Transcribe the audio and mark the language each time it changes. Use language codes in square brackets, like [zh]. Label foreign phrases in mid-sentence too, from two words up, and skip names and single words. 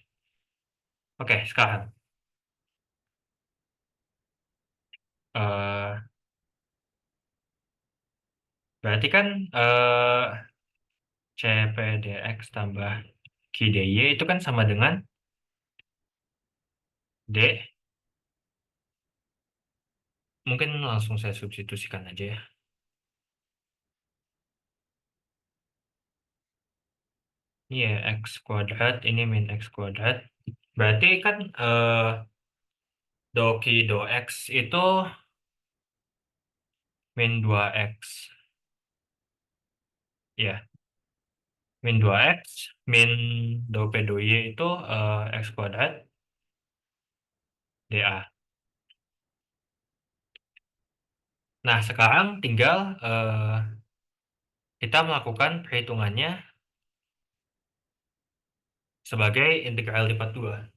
[id] Oke, sekarang eh Berarti kan CPdx tambah QDY itu kan sama dengan D. Mungkin langsung saya substitusikan aja ya. Ini ya X kuadrat, ini min X kuadrat. Berarti kan do Q do X itu min 2X. Ya, min 2X, min do P do Y itu X kuadrat dA. Nah, sekarang tinggal kita melakukan perhitungannya sebagai integral lipat 2.